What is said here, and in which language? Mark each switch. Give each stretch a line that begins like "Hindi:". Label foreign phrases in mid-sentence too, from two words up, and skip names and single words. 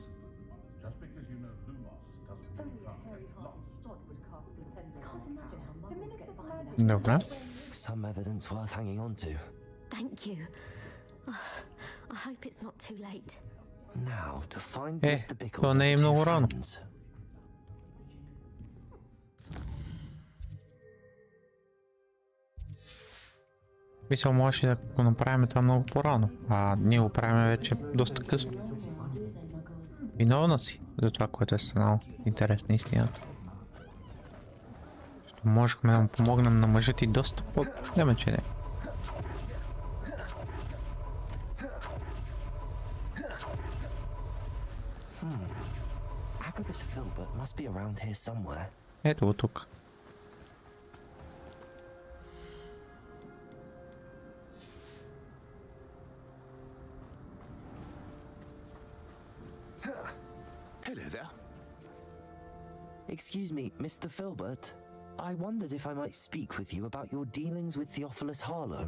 English: Just because you know Lumos doesn't mean you can't get lost. Dobra. Some evidence worth hanging on to. Thank you. I hope it's not too late. Now, to find
Bulgarian: Е,
English: Mr. Bickles
Bulgarian: то не
English: have
Bulgarian: много
English: two
Bulgarian: рано.
English: friends.
Bulgarian: Мисля, можеше да го направим това много по-рано, а ние го правим вече доста късно. Виновна си за това, което е станало. Интересна истината. Защото можехме да му помогнем на мъжа ти доста по-време, че не.
English: Agabus Filbert must be around here somewhere.
Bulgarian: Ето го тук.
English: Hello there. Excuse me, Mr. Filbert. I wondered if I might speak with you about your dealings with Theophilus Harlow.